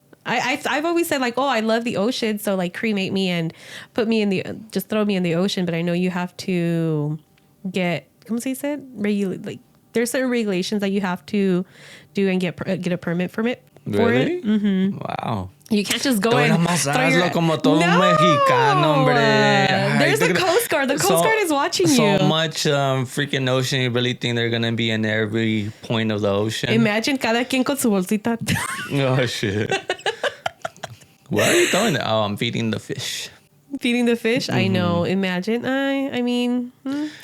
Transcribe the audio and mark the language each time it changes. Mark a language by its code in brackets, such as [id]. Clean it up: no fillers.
[en] I've always said, like, oh, I love the ocean, so like cremate me and just throw me in the ocean. But I know you have to get, [es] ¿cómo se dice? [en] Like, there's certain regulations that you have to do and get a permit from it. Really? For it. Mm-hmm. Wow. You can't just go and throw your... [es] como todo mexicano, hombre. [en] There's a Coast Guard. The Coast Guard is watching you. So much freaking ocean. You really think they're gonna be in every point of the ocean? Imagine [es] cada quien con su bolsita. [en] Oh shit. What are you throwing? Oh, I'm feeding the fish. Feeding the fish. I know. Imagine. I mean, well,